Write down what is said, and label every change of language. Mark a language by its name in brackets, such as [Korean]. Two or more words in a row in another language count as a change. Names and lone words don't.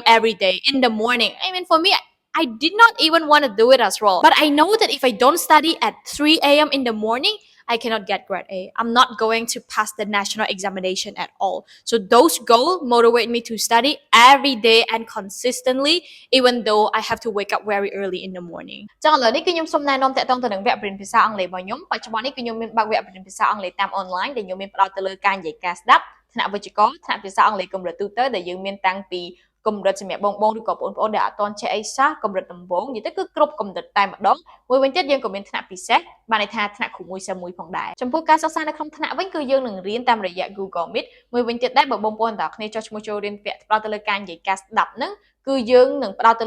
[English] every day in the morning. I mean, for me, I did not even want to do it as well. But I know that if I don't study at 3 a.m. in the morning, I cannot get grade A. I'm not going to pass the national examination at all. So those goals motivate me to study every day and consistently, even though I have to wake up very early in the morning. [Khmer] ចឹងឥឡូវនេះគឺខ្ញុំសូមណែនាំតាក់ទងទៅនឹងវគ្គបរិញ្ញាបត្រភាសាអង់គ្លេសរបស់ខ្ញុំបច្ចុប្បន្ននេះគឺខ្ញុំមានបើកវគ្គបរិញ្ញាបត្រភាសាអង់គ្លេសតាមអនឡាញដែលខ្ញុំមានផ្ដោតទៅលើការនិយាយការស្ដាប់ថ្នាក់វិជ្ជាករថ្នាក់ភាសាអង់គ្លេសកម្រិតទូទៅដែលយើងមានតាំងពីកម្រិតសម្រាប់បងឬក៏បងប្អូនដែលអត់ទាន់ចេះអីសោះកម្រិតដំបូងនិយាយទៅគឺគ្រប់កម្រិតតែម្ដងមួយវិញទៀតយើងក៏មានថ្នាក់ពិសេសបានន័យថាថ្នាក់គ្រូមួយសិស្សមួយផងដែរចំពោះការសិក្សានៅក្នុងថ្នាក់វិញគឺយើងនឹងរៀនតាមរយៈ Google Meet មួយវិញទៀតដែរបើបងប្អូនទាំងអស់គ្នាចុះឈ្មោះចូលរៀនវគ្គផ្ដោតទៅលើការនិយាយការស្ដាប់ហ្នឹងគឺយើងនឹងផ្ដោតទៅ